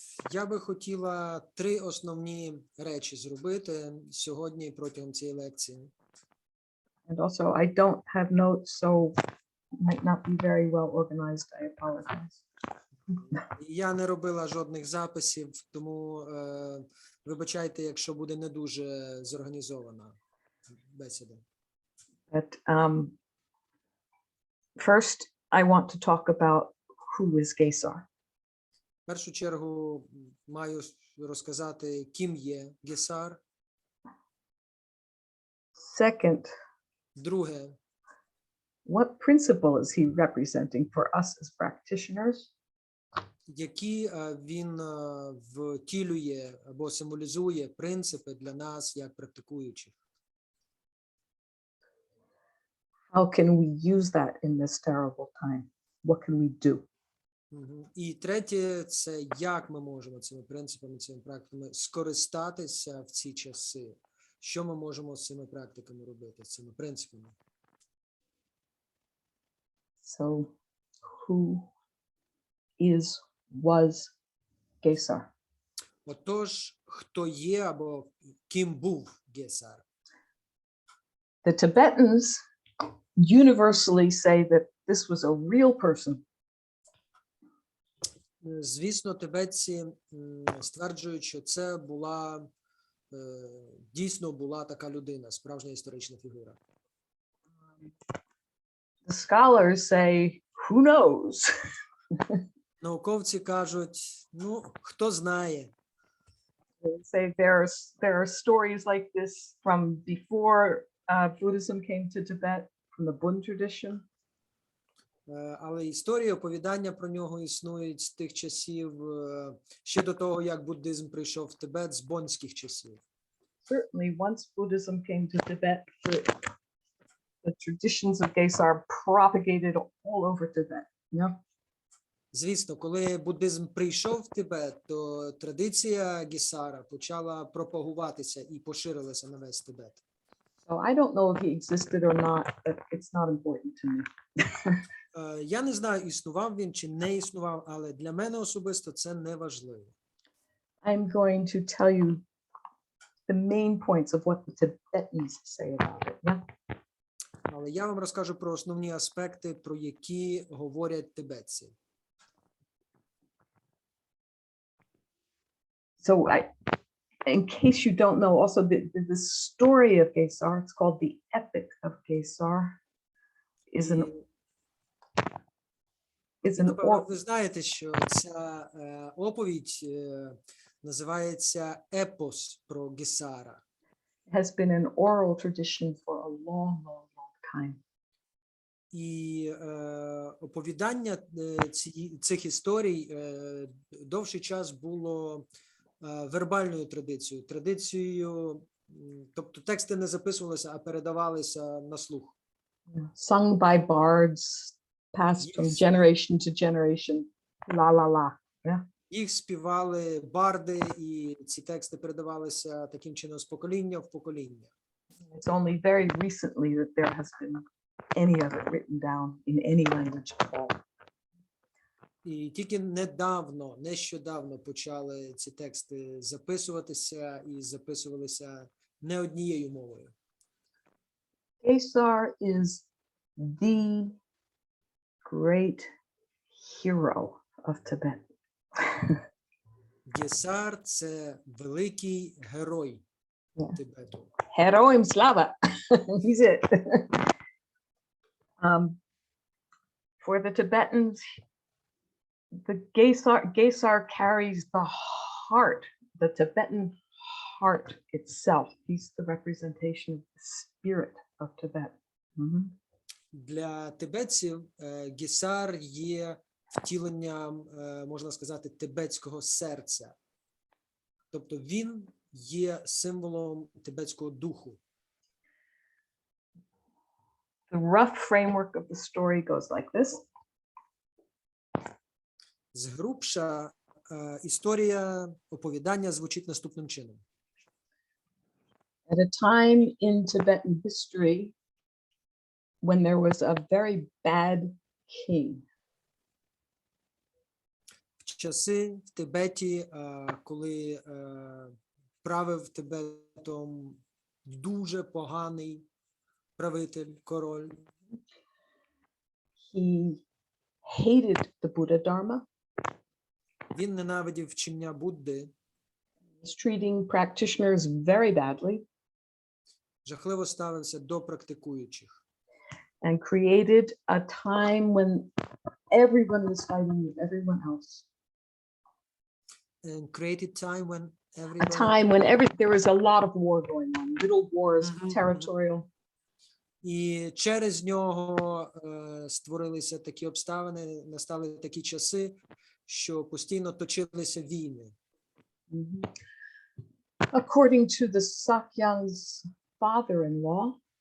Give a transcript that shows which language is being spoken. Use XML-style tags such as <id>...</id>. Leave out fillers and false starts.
<uk>Я би хотіла три основні речі зробити сьогодні протягом цієї лекції.</uk> <en>And also, I don't have notes, so might not be very well organized. I apologize.</en> <uk>Я не робила жодних записів, тому вибачайте, якщо буде не дуже зорганізована бесіда.</uk> <en>But first, I want to talk about who is Gесар.</en> <uk>В першу чергу маю розказати, ким є Гесар.</uk> <en>Second,</en> <uk>Друге,</uk> <en>what principle is he representing for us as practitioners?</en> <uk>які він втілює або символізує принципи для нас як практикуючих.</uk> <en>How can we use that in this terrible time? What can we do?</en> <uk>І третє, це як ми можемо цими принципами, цими практиками скористатися в ці часи. Що ми можемо з цими практиками робити, з цими принципами?</uk> <en>So, who was Gесар?</en> <uk>Отож, хто є або ким був Гесар?</uk> <en>The Tibetans universally say that this was a real person.</en> <uk>Звісно, тибетці стверджують, що це була, дійсно була така людина, справжня історична фігура.</uk> <en>The scholars say, who knows?</en> <uk>Науковці кажуть, ну, хто знає.</uk> <en>They say there are stories like this from before Buddhism came to Tibet, from the Bun tradition.</en> <uk>Але історії, оповідання про нього існують з тих часів, ще до того, як буддизм прийшов в Тибет, з бонських часів.</uk> <en>Certainly, once Buddhism came to Tibet, the traditions of Gесар propagated all over Tibet. Yeah.</en> <uk>Звісно, коли буддизм прийшов в Тибет, то традиція Гесара почала пропагуватися і поширилася на весь Тибет.</uk> <en>So I don't know if he existed or not, but it's not important to me.</en> <uk>Я не знаю, існував він чи не існував, але для мене особисто це не важливо.</uk> <en>I'm going to tell you the main points of what the Tibetans say about it. Yeah?</en> <uk>Але я вам розкажу про основні аспекти, про які говорять тибетці.</uk> <en>So in case you don't know, also the story of Gесar, it's called the Epic of Gесar, is an</en> <uk>Напевно, ви знаєте, що ця оповідь називається епос про Гесара.</uk> <en>has been an oral tradition for a long, long, long time.</en> <uk>І оповідання цих історій довший час було вербальною традицією, тобто тексти не записувалися, а передавалися на слух.</uk> <en>Sung by bards, passed from generation to generation, la la la. Yeah.</en> <uk>Їх співали барди, і ці тексти передавалися таким чином з покоління в покоління.</uk> <en>It's only very recently that there has been any of it written down in any language at all.</en> <uk>І тільки нещодавно почали ці тексти записуватися і записувалися не однією мовою.</uk> <en>Gесar is the great hero of Tibet.</en> <uk>Гесар – це великий герой Тибету. Heroim slava.</uk> <en>He's it. For the Tibetans, the Gесar carries the heart, the Tibetan heart itself. He's the representation of the spirit of Tibet.</en> <uk>Для тибетців Гесар є втіленням, можна сказати, тибетського серця. Тобто він є символом тибетського духу.</uk> <en>The rough framework of the story goes like this.</en> <uk>Згрубша історія оповідання звучить наступним чином.</uk> <en>At a time in Tibetan history when there was a very bad king.</en> <uk>В часи в Тибеті, коли правив Тибетом дуже поганий правитель, король.</uk> <en>He hated the Buddha Dharma.</en> <uk>Він ненавидів вчення Будди.</uk> <en>He's treating practitioners very badly.</en> <uk>жахливо ставився до практикуючих.</uk> <en>and created a time when everyone was fighting with everyone else. And created time when A everybody... time when there was a lot of war going on, little wars, territorial.</en> <uk>І через нього створилися такі обставини, настали такі часи, що постійно точилися війни.</uk> <en>According to the Sakyang's father-in-law,</en>